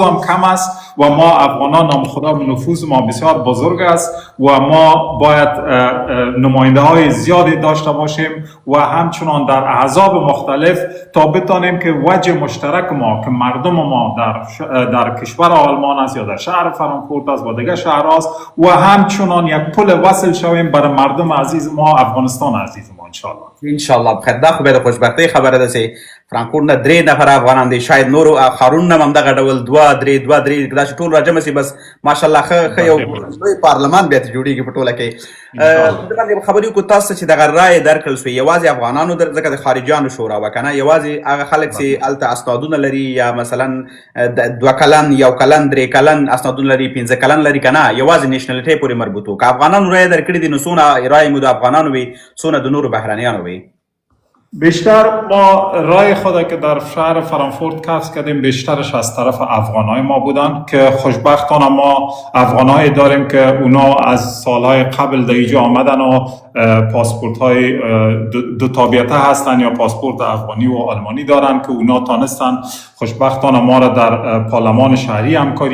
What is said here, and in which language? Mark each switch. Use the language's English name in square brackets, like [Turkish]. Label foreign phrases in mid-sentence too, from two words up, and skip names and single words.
[Persian] هم کم است و ما افغانان نام خدا نفوذ ما بسیار بزرگ است و ما باید نماینده های زیادی داشته باشیم و همچنان در احزاب مختلف تا بتانیم که وجه مشترک ما که مردم ما در کشور آلمان است یا در شهر فرانکفورت است و دیگر شهرهاست و همچنان یک پل وصل شویم برای مردم عزیز ما، افغانستان عزیز ما. انشاءالله بخیر. [Pashto] دا خو به د خوشبختۍ خبره ده چې فرانکفورت نه 3 نفر افغانان دي، شاید نورو ښارونو نه هم همدغه ډول 2 3 دا چې ټول راجمع سي، بس ماشاءالله ښه یو لوی پارلمان بیا جوړېږي په ټوله کې. د باندې خبرې وکړو تاسو چې دغه رایې درکړل سوې یوازې افغانانو ځکه د خارجیانو شورا وه که نه، یوازې هغه خلک چې هلته اسنادونه لري یا مثلا 2 کلن 1 کلن 3 کلن اسنادونه لري 15 کلن لري که نه، یوازې نیشنلټۍ پورې مربوط و. که افغانانو رایې درکړې دي نو څونه رایې مو د افغانانو وي، څونه د نورو بهرنیانو وي؟ [Persian] بیشتر ما رای خود که در شهر فرانکفورت کسب کردیم بیشترش از طرف افغانای ما بودن که خوشبختانه ما افغانای داریم که اونا از سالهای قبل در اینجا آمدن و پاسپورت های دو تابعیته هستن یا پاسپورت افغانی و آلمانی دارن که اونا تانستن خوشبختانه ما را در پارلمان شهری همکاری